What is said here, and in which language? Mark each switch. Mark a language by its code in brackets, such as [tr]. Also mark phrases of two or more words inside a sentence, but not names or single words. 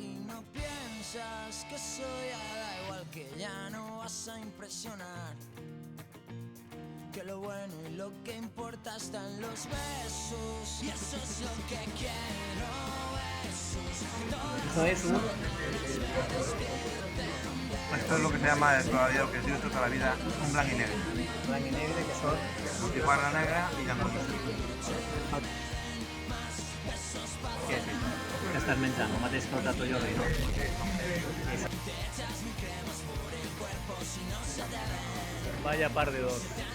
[es] Y no piensas que eso ya da igual, que ya no vas a impresionar, que lo bueno y lo que importa está en los besos. Y eso es lo que quiero, besos. Eso es Esto es lo que se llama todavía lo que yo he hecho toda la vida, un [ca] blanc y negre. blanc y negre, que son Butifarra negra y llangosta. què és això? Que estàs menjant, el mateix que el tato Jordi, no? [es] Vaya par de dos.